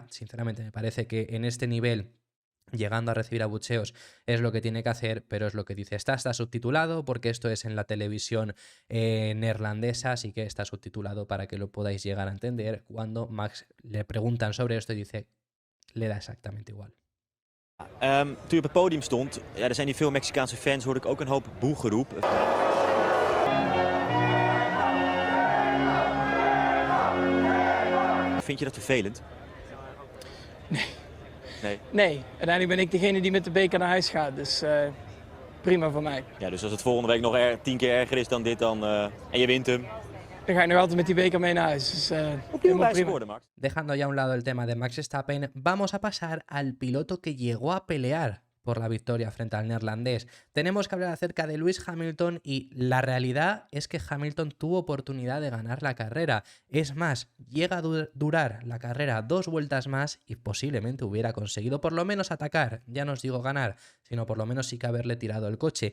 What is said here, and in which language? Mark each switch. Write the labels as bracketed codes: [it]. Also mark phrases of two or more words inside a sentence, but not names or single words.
[es] Sinceramente me parece que en este nivel, llegando a recibir abucheos, es lo que tiene que hacer, pero es lo que dice. Está subtitulado porque esto es en la televisión neerlandesa, así que está subtitulado para que lo podáis llegar a entender. Cuando Max le preguntan sobre esto y dice, le da exactamente igual. [nl] Toen je op het podium stond, ja, er zijn hier veel Mexicaanse fans, hoorde ik ook een hoop boegeroep. Vind je dat vervelend? Nee. Nee? Nee, uiteindelijk ben ik degene die met de beker naar huis gaat, dus prima voor mij. Ja, dus als het volgende week nog 10 keer erger is dan dit dan, en je wint hem. Dan ga ik nog altijd met die beker mee naar huis, dus helemaal prima. Woorden, Max. [es] Dejando ya a un lado el tema de Max Verstappen, vamos a pasar al piloto que llegó a pelear por la victoria frente al neerlandés. Tenemos que hablar acerca de Lewis Hamilton y la realidad es que Hamilton tuvo oportunidad de ganar la carrera. Es más, llega a durar la carrera 2 vueltas más y posiblemente hubiera conseguido por lo menos atacar, ya no os digo ganar, sino por lo menos sí que haberle tirado el coche.